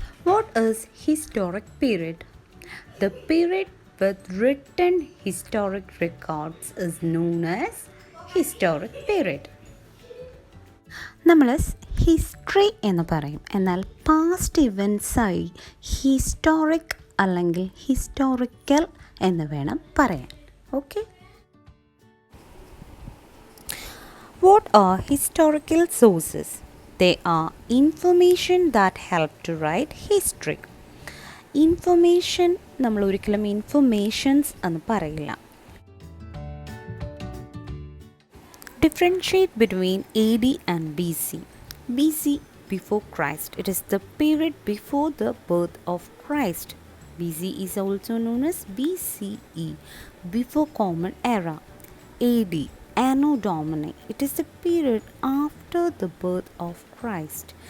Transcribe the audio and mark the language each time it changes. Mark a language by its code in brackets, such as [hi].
[en] What is historic period? The period with written historic records is known as historic period. [ml] നമ്മൾ history എന്ന് പറയും, എന്നാൽ past ഇവൻറ്റ്സായി historic അല്ലെങ്കിൽ historical എന്ന് വേണം പറയാൻ. [en] Okay, what are historical sources? They are information that help to write history. [ml] Information നമ്മൾ ഒരിക്കലും ഇൻഫർമേഷൻസ് എന്ന് പറയില്ല. [en] Differentiate between AD and BC. BC, before Christ. It is the period before the birth of Christ. BC is also known as BCE, before Common Era. AD, Anno Domini. It is the period after the birth of Christ.